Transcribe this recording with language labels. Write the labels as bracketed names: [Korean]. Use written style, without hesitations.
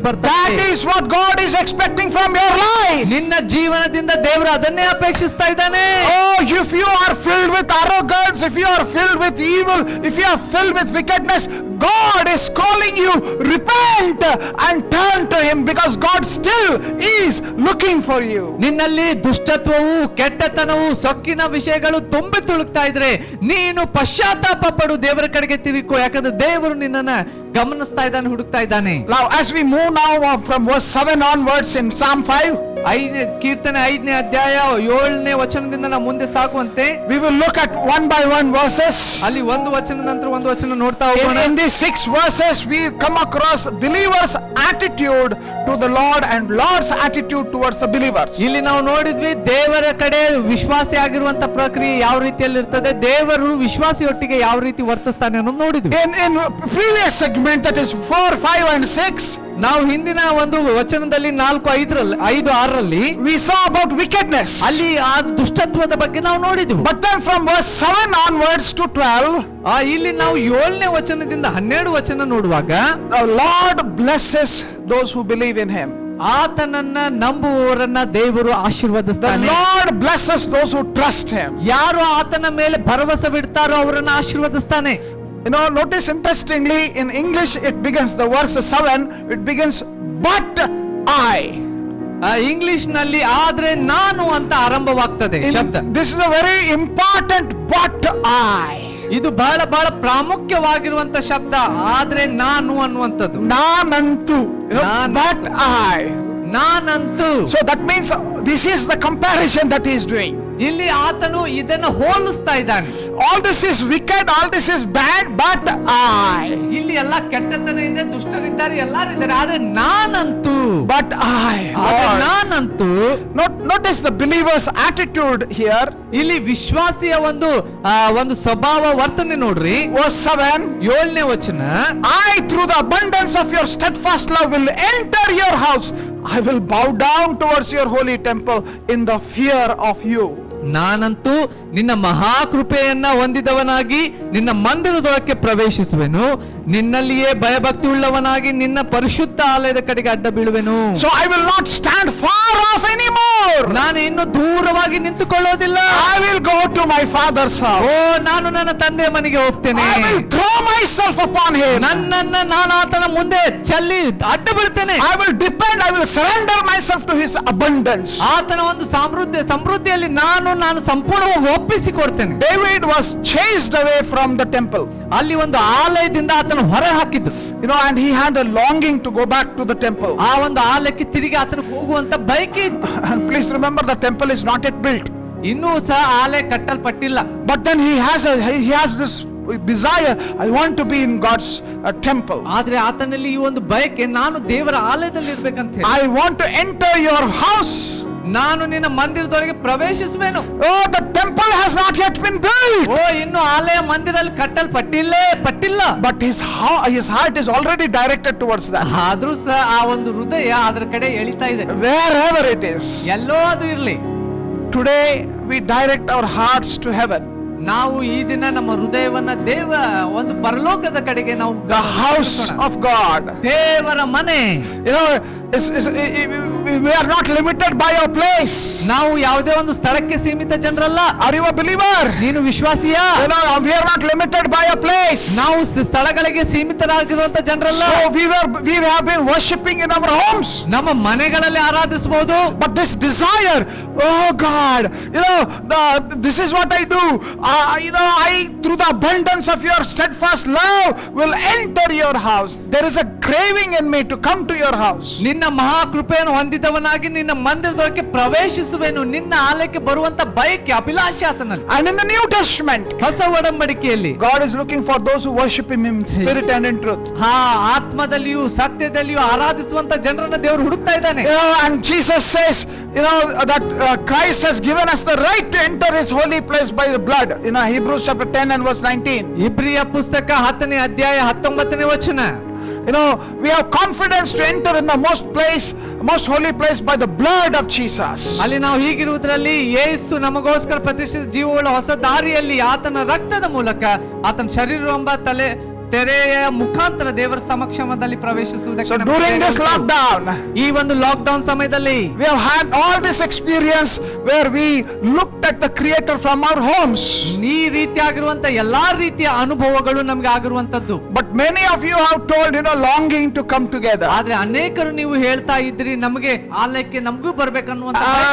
[English] That [Kannada] ಬರ್ತದೆ. [English] is what God is expecting from your life. [Kannada] ನಿನ್ನ ಜೀವನದಿಂದ ದೇವರು ಅದನ್ನೇ ಅಪೇಕ್ಷಿಸ್ತಾ ಇದ್ದಾನೆ. [English] Oh, if you are filled with arrogance, if you are filled with evil, if you are filled with wickedness, God is calling you, repent and turn to him, because God still is looking for you. [Kannada] ನಿನ್ನಲ್ಲಿ ದುಷ್ಟತ್ವವು, ಕೆಟ್ಟತನವು, ಸೊಕ್ಕಿನ ವಿಷಯಗಳು ತುಂಬಿ ತುಳುಕ್ತಾ ಇದ್ರೆ ನೀನು ಪಶ್ಚಾತ್ತಾಪ ಪಡು, ದೇವರ ಕಡೆಗೆ ತಿರುಗೋ. ಯಾಕಂದ್ರೆ ದೇವರು ನಿನ್ನನ್ನ ಗಮನಿಸ್ತಾ ಇದ್ದಾನೆ, ಹುಡುಕ್ತಾ ಇದ್ದಾನೆ. [English] Now as we move now from verse 7 onwards in Psalm 5, [Kannada] ಕೀರ್ತನೆ 5ನೇ ಅಧ್ಯಾಯ 7ನೇ ವಚನದಿಂದ ನಾವು ಮುಂದೆ ಸಾಗುವಂತೆ [English] we will look at one by one verses. [Kannada] ಅಲ್ಲಿ ಒಂದು ವಚನ ನಂತರ ಒಂದು ವಚನ ನೋಡ್ತಾ ಹೋಗೋಣ. [English] In these 6 verses we come across believers' attitude to the Lord and Lord's attitude towards the believers. [Kannada] ಇಲ್ಲಿ ನಾವು ನೋಡಿದ್ವಿ ದೇವರ ಕಡೆ ವಿಶ್ವಾಸಿ ಆಗಿರುವಂತ ಪ್ರಕ್ರಿಯೆ ಯಾವ ರೀತಿಯಲ್ಲಿ ಇರ್ತದೆ, ದೇವರು ವಿಶ್ವಾಸಿಯೊಟ್ಟಿಗೆ ಯಾವ ರೀತಿ ವರ್ತಿಸ್ತಾನೆ ಅನ್ನೋದು ನೋಡಿದ್ವಿ. [English] In previous segment, that is 4, 5 and 6, [Kannada] ನಾವು ಹಿಂದಿನ ಒಂದು ವಚನದಲ್ಲಿ 4:5-6ರಲ್ಲಿ [English] we saw about wickedness. [Kannada] ಅಲ್ಲಿ ಆ ದುಷ್ಟತ್ವದ ಬಗ್ಗೆ ನಾವು ನೋಡಿದ್ವಿ. [English] But then from verse 7 onwards to 12, [Kannada] ಇಲ್ಲಿ ನಾವು 7ನೇ ವಚನದಿಂದ 12 ವಚನ ನೋಡುವಾಗ [English] the Lord blesses those who believe in him. [Kannada] ಆತನನ್ನ ನಂಬುವವರನ್ನ ದೇವರು [English] The [Kannada] ಆಶೀರ್ವದಿಸ್ತಾನೆ. [English] Lord blesses those who trust him. [Kannada] ಯಾರು ಆತನ ಮೇಲೆ ಭರವಸೆ ಬಿಡ್ತಾರೋ ಅವರನ್ನ ಆಶೀರ್ವದಿಸ್ತಾನೆ. [English] Notice interestingly, in English it begins, the verse 7, it begins, but I. [Kannada] English ನಲ್ಲಿ ಆದ್ರೆ ನಾನು ಅಂತ ಆರಂಭವಾಗ್ತದೆ ಶಬ್ದ. [English] This is a very important but I. [Kannada] ಇದು ಬಹಳ ಬಹಳ ಪ್ರಾಮುಖ್ಯವಾಗಿರುವಂತ ಶಬ್ದ, ಆದ್ರೆ ನಾನು ಅನ್ನುವಂಥದ್ದು. ನಾನಂತೂ, [English] but I. [Kannada] ನಾನಂತೂ. [English] So that means this is the comparison that he is doing. [Kannada] ಇಲ್ಲಿ ಆತನು ಇದನ್ನು ಹೋಲಿಸ್ತಾ ಇದ್ದಾನೆ. [English] All this is wicked, all this is bad, but I. [Kannada] ಇಲ್ಲಿ ಇಲ್ಲಿ ಎಲ್ಲಾ ಕೆಟ್ಟತನ ಇದೆ, ದುಷ್ಟರಿದ್ದಾರೆ, ಎಲ್ಲಾರು ಇದ್ದಾರೆ, ಆದ್ರೆ ನಾನಂತೂ [English] But [Kannada] ಆದ್ರೆ [English] Lord, [Kannada] ನಾನಂತೂ [English] notice the believer's attitude here. [Kannada] ಇಲ್ಲಿ ವಿಶ್ವಾಸಿಯ ಒಂದು ಸ್ವಭಾವ ವರ್ತನೆ ನೋಡ್ರಿ. [English] Verse 7. [Kannada] 7ನೇ ವಚನ, [English] I, through the abundance of your steadfast love, will enter your house. I will bow down towards your holy temple in the fear of you. [Kannada] ನಾನಂತೂ ನಿನ್ನ ಮಹಾಕೃಪೆಯನ್ನ ಹೊಂದಿದವನಾಗಿ ನಿನ್ನ ಮಂದಿರದೊಳಕ್ಕೆ ಪ್ರವೇಶಿಸುವೆನು, ನಿನ್ನಲ್ಲಿಯೇ ಭಯಭಕ್ತಿ ಉಳ್ಳವನಾಗಿ ನಿನ್ನ ಪರಿಶುದ್ಧ ಆಲಯದ ಕಡೆಗೆ ಅಡ್ಡ ಬೀಳುವೆನು. [English] So I will not stand far off anymore. [Kannada] ನಾನು ಇನ್ನು ದೂರವಾಗಿ ನಿಂತುಕೊಳ್ಳೋದಿಲ್ಲ. [English] I will go to my father's house. [Kannada] ನಾನು ನನ್ನ ತಂದೆಯ ಮನೆಗೆ ಹೋಗ್ತೇನೆ. [English] I will throw myself upon him. [Kannada] ನನ್ನನ್ನ ನಾನು ಆತನ ಮುಂದೆ ಚೆಲ್ಲಿ ಅಡ್ಡ ಬೀಳ್ತೇನೆ. [English] I will surrender myself to his abundance. [Kannada] ಆತನ ಒಂದು ಸಮೃದ್ಧಿಯಲ್ಲಿ ನಾನು ಸಂಪೂರ್ಣವಾಗಿ ಒಪ್ಪಿಸಿಕೊಡ್ತೇನೆ. [English] David was chased away from the temple. [Kannada] ಅಲ್ಲಿ ಒಂದು ಆಲಯದಿಂದ ಆತನ ಹೊರ ಹಾಕಿದ್ರು. [English] And he had a longing to go back to the temple. [Kannada] ಆ ಒಂದು ಆಲಯಕ್ಕೆ ತಿರುಗಿ ಆತನ ಹೋಗುವಂತ ಬಯಕೆ ಇತ್ತು. [English] And please remember, the temple is not yet built. [Kannada] ಇನ್ನೂ ಸಹ ಆಲಯ ಕಟ್ಟಲ್ಪಟ್ಟಿಲ್ಲ. [English] But then he has this desire, I want to be in God's temple. [Kannada] ಆದ್ರೆ ಆತನಲ್ಲಿ ಈ ಒಂದು ಬಯಕೆ, ನಾನು ದೇವರ ಆಲಯದಲ್ಲಿ ಇರ್ಬೇಕಂತ ಹೇಳಿ. [English] I want to enter your house. [Kannada] ನಾನು ನಿನ್ನ ಮಂದಿರದೊಳಗೆ ಪ್ರವೇಶಿಸುವೆನು. [English] Oh, the temple has not yet been built. [Kannada] ಇನ್ನು ಆಲಯ ಮಂದಿರಲ್ಲಿ ಪಟ್ಟಿಲ್ಲ. [English] But his heart is already directed towards that. [Kannada] ಆದ್ರೂ ಸಹ ಆ ಒಂದು ಹೃದಯ ಅದರ ಕಡೆ ಎಳಿತಾ ಇದೆ. [English] Wherever it is. [Kannada] ಎಲ್ಲೋ ಅದು ಇರ್ಲಿ. [English] Today we direct our hearts to heaven. [Kannada] ನಾವು ಈ ದಿನ ನಮ್ಮ ಹೃದಯವನ್ನ ಒಂದು ಪರಲೋಕದ ಕಡೆಗೆ ನಾವು [English] The house of God. [Kannada] ದೇವರ ಮನೆ. [English] We are not limited by our place. [Kannada] ನಾವು ಯಾವುದೇ ಒಂದು ಸ್ಥಳಕ್ಕೆ ಸೀಮಿತ ಜನರಲ್ಲ. [English] Are you a believer? [Kannada] ನೀನು ವಿಶ್ವಾಸಿಯಾ? [English] We are not limited by a place. [Kannada] ನಾವು ಸ್ಥಳಗಳಿಗೆ ಸೀಮಿತರಾಗಿರುವಂತ ಜನರಲ್ಲ. [English] So we have been worshiping in our homes. [Kannada] ನಮ್ಮ ಮನೆಗಳಲ್ಲಿ ಆರಾಧಿಸಬಹುದು. [English] But this desire, oh God, this is what I do. I, through the abundance of your steadfast love, will enter your house. There is a craving in me to come to your house. [Kannada] ನಿನ್ನ ಮಹಾಕೃಪೆಯನ್ನು ಹೊಂದಿದವನಾಗಿ ನಿನ್ನ ಮಂದಿರದೊಳಗೆ ಪ್ರವೇಶಿಸುವೆನು, ನಿನ್ನ ಆಲಯಕ್ಕೆ ಬರುವಂತ ಬಯಕೆ, ಅಭಿಲಾಷೆ ಆತನಲ್ಲಿ. [English] And in the New Testament, [Kannada] ಹೊಸ ಒಡಂಬಡಿಕೆಯಲ್ಲಿ [English] God is looking for those who worship him in spirit and in truth. [Kannada] ಆತ್ಮದಲ್ಲಿಯೂ ಸತ್ಯದಲ್ಲಿಯೂ ಆರಾಧಿಸುವಂತ ಜನರನ್ನ ದೇವರು ಹುಡುಕ್ತಾ ಇದ್ದಾನೆ. [English] And Jesus says, that Christ has given us the right to enter his holy place by the blood. Hebrews chapter 10 and verse 19. [Kannada] ಇಬ್ರಿಯ ಪುಸ್ತಕ 10ನೇ ಅಧ್ಯಾಯ 19ನೇ ವಚನ. [English] We have confidence to enter in the most holy place by the blood of Jesus. [Kannada] ಅಲ್ಲಿ ನಾವು ಹೀಗಿರುವುದರಲ್ಲಿ ಯೇಸು ನಮಗೋಸ್ಕರ ಪ್ರತಿಷ್ಠಿತ ಜೀವವುಳ್ಳ ಹೊಸ ದಾರಿಯಲ್ಲಿ ಆತನ ರಕ್ತದ ಮೂಲಕ ಆತನ ಶರೀರವೆಂಬ ತೆರೆಯ ಮುಖಾಂತರ ದೇವರ ಸಮಕ್ಷಮದಲ್ಲಿ ಪ್ರವೇಶಿಸುವುದಕ್ಕೆ. [English] So during this lockdown, [Kannada] ಈ ಒಂದು ಲಾಕ್ಡೌನ್ ಸಮಯದಲ್ಲಿ [English] we have had all this experience where we looked at the Creator from our homes. [Kannada] ಈ ರೀತಿಯಾಗಿರುವಂತ ಎಲ್ಲಾ ರೀತಿಯ ಅನುಭವಗಳು ನಮಗೆ ಆಗಿರುವಂತದ್ದು. [English] But many of you have told, longing to come together. [Kannada] ಆದ್ರೆ ಅನೇಕರು ನೀವು ಹೇಳ್ತಾ ಇದ್ರಿ, ನಮಗೆ ಆಲಯಕ್ಕೆ ನಮಗೂ ಬರ್ಬೇಕನ್ನುವಂತ.